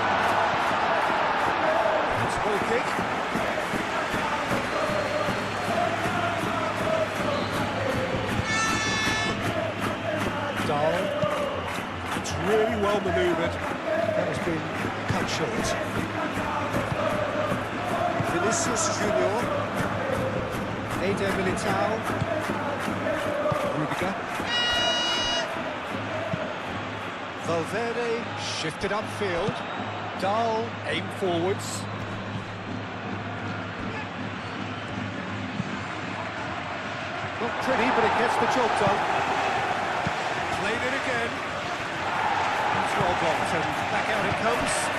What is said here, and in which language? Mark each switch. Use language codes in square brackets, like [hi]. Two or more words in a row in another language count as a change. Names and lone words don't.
[en] Ball kick. Dahl. It's really well manoeuvred. That has been cut short. Vinicius Junior. Militao. Rudiger. Valverde shifted upfield. Dahl aimed forwards. Not pretty, but it gets the job done. Played it again. It's well blocked, and back out it comes.